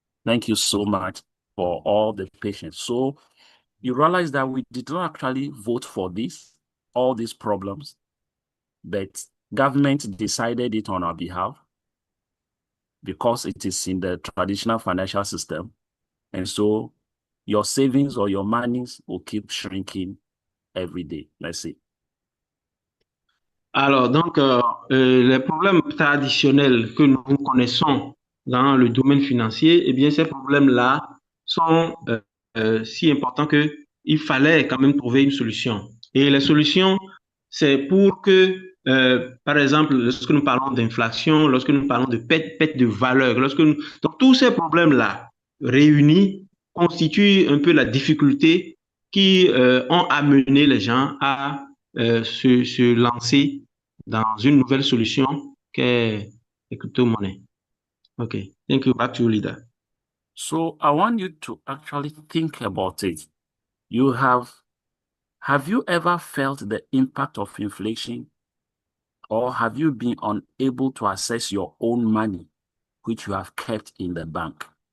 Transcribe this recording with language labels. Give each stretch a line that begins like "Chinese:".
English: Thank you so much for all the patience. So you realize that we did not actually vote for this, all these problems, but government decided it on our behalf because it is in the traditional financial system. And so your savings or your monies will keep shrinking every day. Let's see.
French: Alors, donc, les problèmes traditionnels que nous connaissons dans le domaine financier, eh bien, ces problèmes-là sont si importants qu'il fallait quand même trouver une solution. Et les solutions, c'est pour que, par exemple, lorsque nous parlons d'inflation, lorsque nous parlons de perte de valeur, donc tous ces problèmes-là réunis constituent un peu la difficulté qui ont amené les gens à se lancer dans une nouvelle solution qu'est les crypto-monnaies.
English: Okay, thank you. Back to you, leader. So I want you to actually think about it. Have you ever felt the impact of inflation, or have you been unable to access your own money, which you have kept in the bank?